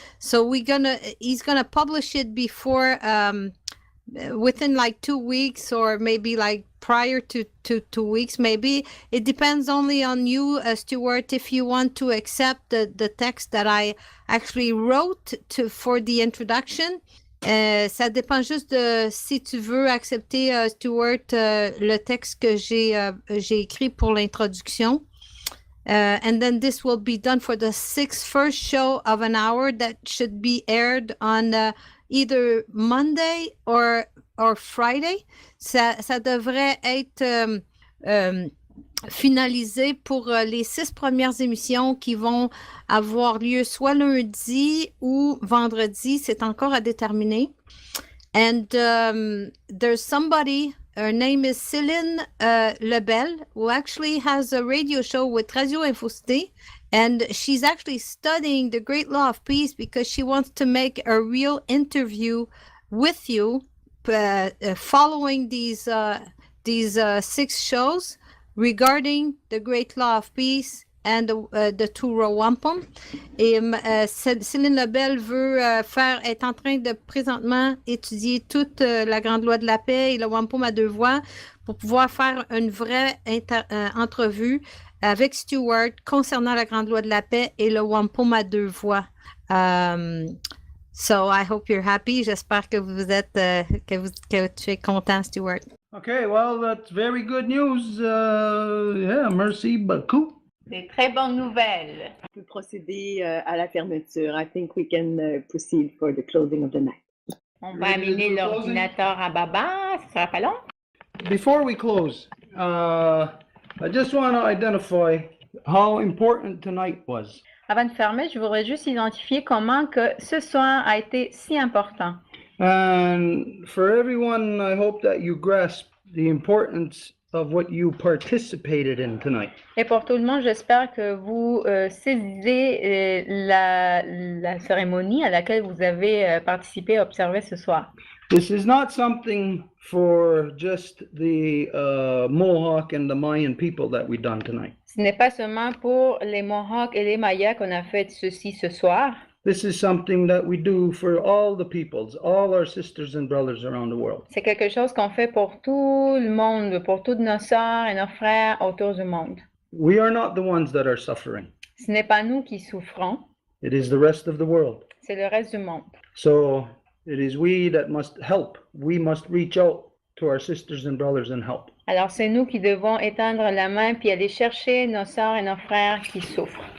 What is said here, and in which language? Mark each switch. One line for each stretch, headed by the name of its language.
English: So he's gonna publish it before within like 2 weeks, or maybe like prior to 2 weeks. Maybe it depends only on you, Stuart, if you want to accept the text that I actually wrote for the introduction.
French: Ça dépend juste de si tu veux accepter, Stuart, le texte que j'ai écrit pour l'introduction.
English: And then this will be done for the first show of an hour that should be aired on either Monday or Friday.
French: Ça devrait être finalisé pour les 6 premières émissions qui vont avoir lieu soit lundi ou vendredi. C'est encore à déterminer.
English: And there's somebody, her name is Céline Lebel, who actually has a radio show with Radio Infocité. And she's actually studying the Great Law of Peace because she wants to make a real interview with you following these 6 shows regarding the Great Law of Peace and the Tura Wampum.
French: Et Céline Lebel est en train de présentement étudier toute la Grande Loi de la Paix et le Wampum à 2 voix pour pouvoir faire une vraie entrevue avec Stuart concernant la Grande Loi de la Paix et le Wampum à 2 voix. So I hope you're happy. J'espère que vous êtes que tu es content, Stuart.
English: Okay, well, that's very good news.
French: Yeah, merci beaucoup. Des très bonnes nouvelles. On peut procéder à la fermeture.
English: I think we can proceed for the closing of the night.
French: On va amener l'ordinateur à Baba. Ça sera pas long.
English: Before we close, I just want to identify how important tonight was.
French: Avant de fermer, je voudrais juste identifier comment que ce soir a été si important.
English: And for everyone, I hope that you grasp the importance of what you participated in tonight.
French: Et pour tout le monde, j'espère que vous saisissez la cérémonie à laquelle vous avez participé, observé ce soir.
English: This is not something for just the Mohawk and the Mayan people that we done tonight.
French: Ce n'est pas seulement pour les Mohawks et les Mayas qu'on a fait ceci ce soir.
English: This is something that we do for all the peoples, all our sisters and brothers around the world.
French: C'est quelque chose qu'on fait pour tout le monde, pour toutes nos sœurs et nos frères autour du monde.
English: We are not the ones that are suffering.
French: Ce n'est pas nous qui souffrons,
English: It is the rest of the world.
French: c'est le reste du monde.
English: So it is we that must help. We must reach out to our sisters and brothers and help.
French: Alors c'est nous qui devons étendre la main puis aller chercher nos sœurs et nos frères qui souffrent.